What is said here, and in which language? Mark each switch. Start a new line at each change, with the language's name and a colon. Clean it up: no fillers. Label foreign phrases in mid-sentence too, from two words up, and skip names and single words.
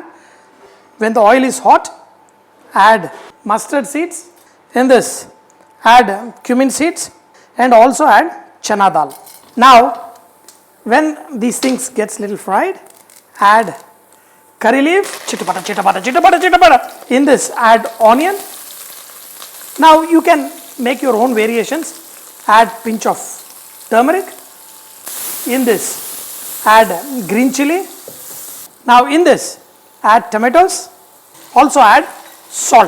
English: When the oil is hot, add mustard seeds. In this, add cumin seeds and also add
Hindi: चना दाल.
English: Now, when these things gets little fried, add curry leaf, chitta-pata, chitta-pata, chitta-pata, chitta-pata. In this, add onion. Now, you can make your own variations. Add pinch of turmeric. In this, add green chilli. Now, in this, add tomatoes. Also add salt.